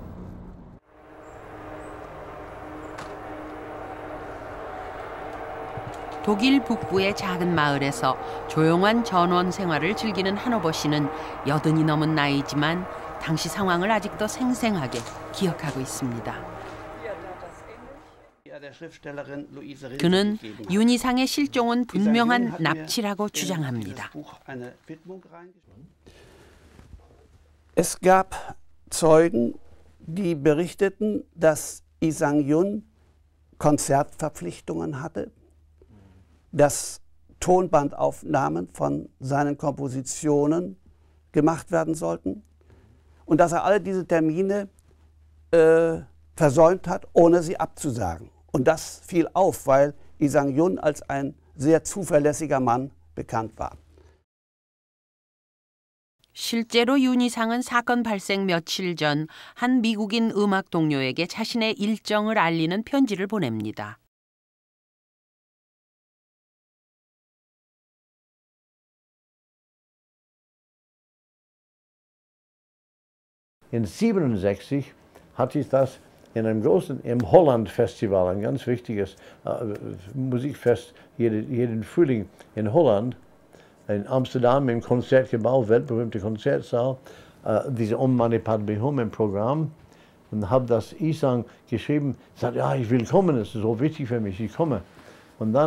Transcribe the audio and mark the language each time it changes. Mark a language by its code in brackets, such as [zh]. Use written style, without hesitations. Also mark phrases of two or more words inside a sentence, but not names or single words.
[ko] 독일 북부의 작은 마을에서 조용한 전원 생활을 즐기는 한오버 씨는 80이 넘은 나이지만 당시 상황을 아직도 생생하게 기억하고 있습니다. 그는 윤희상의 실종은 분명한 납치라고 주장합니다. [de] Es gab Zeugen, die berichteten, dass Lee Sang-yun Konzertverpflichtungen hatte, dass Tonbandaufnahmen von seinen Kompositionen gemacht werden sollten und dass alle diese Termine versäumt hat, ohne sie abzusagen. Und das fiel auf, weil Lee Sang-yun als ein sehr zuverlässiger Mann bekannt war. [ko] 실제로 윤희상은 사건 발생 며칠 전 한 미국인 음악 동료에게 자신의 일정을 알리는 편지를 보냅니다. [de] In 67 hatte ich das in einem großen, im Holland-Festival, ein ganz wichtiges Musikfest, jeden Frühling in Holland, in Amsterdam im Konzertgebäude, weltberühmte Konzertsaal, diese Om Mani Padme Hum im Programm, und habe das Isang geschrieben, sagt, ja, ich will kommen, es ist so wichtig für mich, ich komme.